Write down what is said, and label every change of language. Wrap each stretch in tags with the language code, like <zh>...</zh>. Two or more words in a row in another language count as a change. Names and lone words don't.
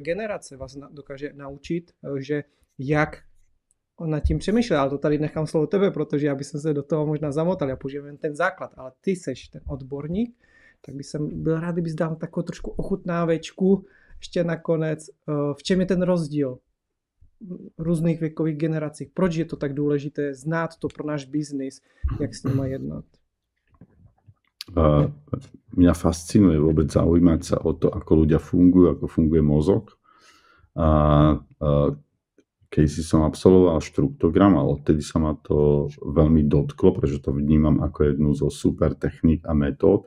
<cs>generace, vás dokáže naučit, že jak on nad tím přemýšlel, ale to tady nechám slovo tebe, protože já bych se do toho možná zamotal, já použijem jen ten základ, ale ty seš ten odborník, tak bych byl rád, kdybys dal takovou trošku ochutnávečku ještě nakonec, v čem je ten rozdíl různých věkových generacích, proč je to tak důležité znát to pro náš biznis, jak s nima jednat.</cs> <sk>Mňa fascinuje vôbec zaujímať sa o to, ako ľudia fungujú, ako funguje mozog. Keď si som absolvoval štruktúrogram, ale odtedy sa ma to veľmi dotklo, pretože to vnímam ako jednu zo super techník a metód.</sk>